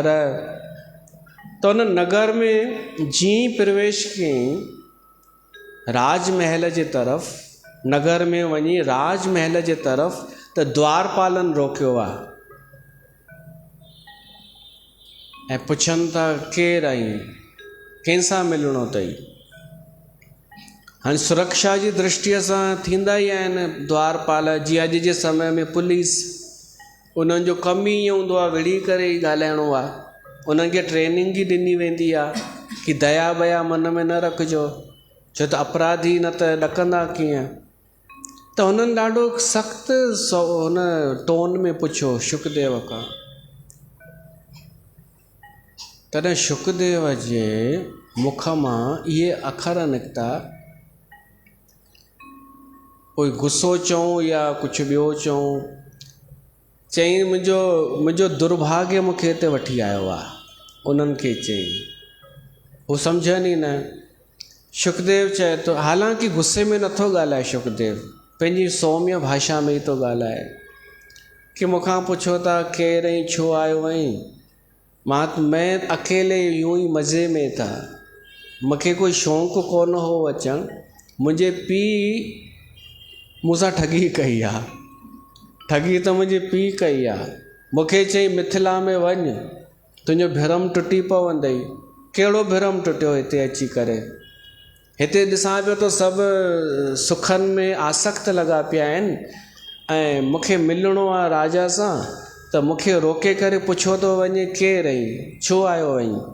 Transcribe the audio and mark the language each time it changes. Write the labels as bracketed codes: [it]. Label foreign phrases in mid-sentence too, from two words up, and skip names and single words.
[sd] त उन नगर में जीअं प्रवेश कयईं राजमहल जे तरफ़, नगर में वञी राजमहल जे तरफ़, त द्वारपालनि रोकियो आहे ऐं पुछनि था केरु आहीं, कंहिंसां मिलणो अथई। हाणे सुरक्षा जी दृष्टिअ सां थींदा ई आहिनि द्वारपाल, जीअं अॼु जे समय में पुलिस, उन्हनि जो कमु ई ईअं हूंदो आहे, विड़ी करे ई ॻाल्हाइणो आहे। उन्हनि खे ट्रेनिंग ई ॾिनी वेंदी आहे कि दया बया मन में न रखिजो, छो त अपराधी न त ॾकंदा कीअं। त हुननि ॾाढो सख़्तु हुन टोन में पुछियो शुकदेव खां। तॾहिं शुकदेव जे मुख मां इहे अखर निकिता, कोई गुस्सो चऊं या कुझु ॿियो चऊं। चईं मुंहिंजो दुर्भाग्य मूंखे हिते वठी आयो आहे। उन्हनि खे चईं, हू सम्झनि ई न। शुकदेव चए थो, हालांकि गुस्से में नथो ॻाल्हाए शुकदेव, पंहिंजी सौम्य भाषा में ई थो ॻाल्हाए कि मूंखां पुछो था केरु ऐं छो आयो आहीं। [hi] मैं अकेले यूं ई मज़े में था, [sd] मूंखे कोई शौक़ु कोन हो अचणु। मुंहिंजे पीउ मूंसां ठगी कई आहे, ठगी त मुंहिंजे पीउ कई आहे। मूंखे चई मिथिला में वञ, तुंहिंजो भरम टुटी पवंदई। कहिड़ो भरम टुटियो हिते अची करे? हिते ॾिसां पियो त सभु सुखनि में आसक्त लॻा पिया आहिनि ऐं मूंखे मिलणो आहे राजा सां, त मूंखे रोके करे पुछो थो वञे केरु आहीं, छो आयो आहीं।